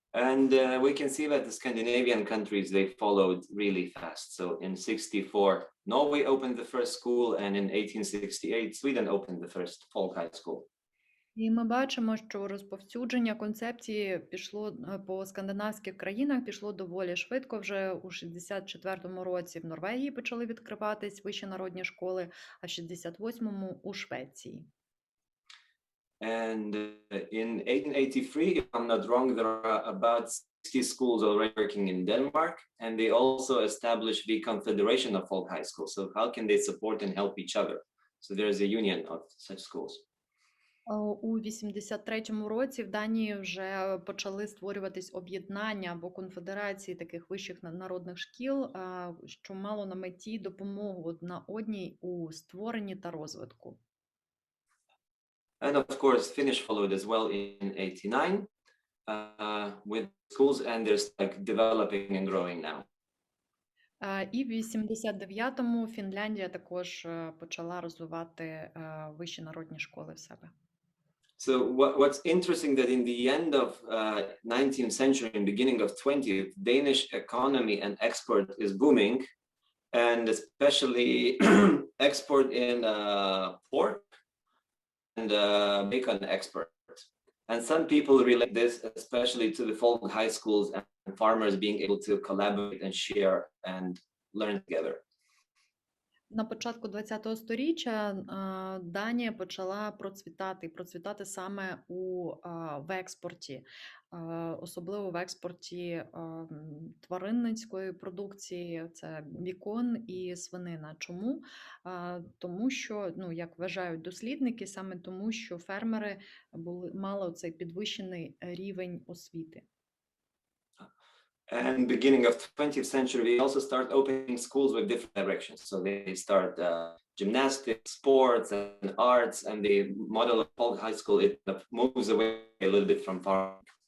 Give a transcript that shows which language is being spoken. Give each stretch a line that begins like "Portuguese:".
English: And we can see that the Scandinavian countries, they followed really fast. So in 1964, Norway opened the first school, and in 1868, Sweden opened the first folk high school.
Ukrainian: І ми бачимо, що розповсюдження концепції пішло по скандинавських країнах, пішло доволі швидко. Вже у 64-му році в Норвегії почали відкриватись вищі народні школи, а в 68-му у Швеції.
English: And in 1883, if I'm not wrong, there are about 60 schools already working in Denmark, and they also established the Confederation of Folk High Schools. So how can they support and help each other? So there is a union of such schools.
Ukrainian: У 83-му році в Данії вже почали створюватись об'єднання або конфедерації таких вищих народних шкіл, що мало на меті допомогу одна одній у створенні та розвитку.
English: And of course, Finnish followed as well in 89 with schools, and they're like developing and growing now.
Ukrainian: І в 89-му Фінляндія також почала розвивати вищі народні школи в себе.
English: So what's interesting that in the end of 19th century and beginning of 20th, Danish economy and export is booming, and especially export in pork and bacon export. And some people relate this especially to the folk high schools and farmers being able to collaborate and share and learn together.
Ukrainian: На початку ХХ століття Данія почала процвітати саме в експорті, особливо в експорті тваринницької продукції, це бікон і свинина. Чому? Тому що, як вважають дослідники, саме тому, що фермери мали цей підвищений рівень освіти.
English: And beginning of 20th century, we also start opening schools with different directions. So they start gymnastics, sports, and arts, and the model of folk high school, it moves away a little bit from farming.